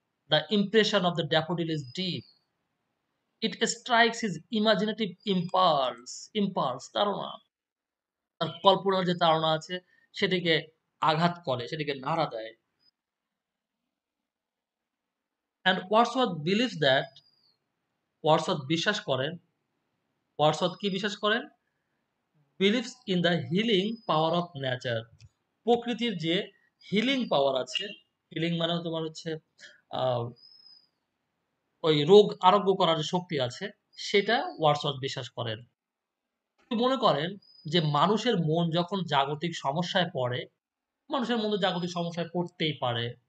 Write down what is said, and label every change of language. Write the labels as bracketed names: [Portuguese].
[English] The impression of the daffodil is deep. It strikes his imaginative impulse তাড়না। [Bangla] তার কল্পনার যে তাড়না আছে সেটিকে আঘাত করে, সেটিকে নাড়া দেয়। [English] And Wordsworth believes that [Bangla] Wordsworth বিশ্বাস করেন, Wordsworth কি বিশ্বাস করেন? [English] Believes in the healing power of nature. [Bangla] প্রকৃতির যে হিলিং পাওয়ার আছে, হিলিং মানে তোমার হচ্ছে আ ওই রোগ আরোগ্য করার যে শক্তি আছে সেটা ওয়াটসওয়ার্থ বিশ্বাস করেন। তিনি মনে করেন যে মানুষের মন যখন জাগতিক সমস্যায় পড়ে, মানুষের মন তো জাগতিক সমস্যায় পড়তেই পারে।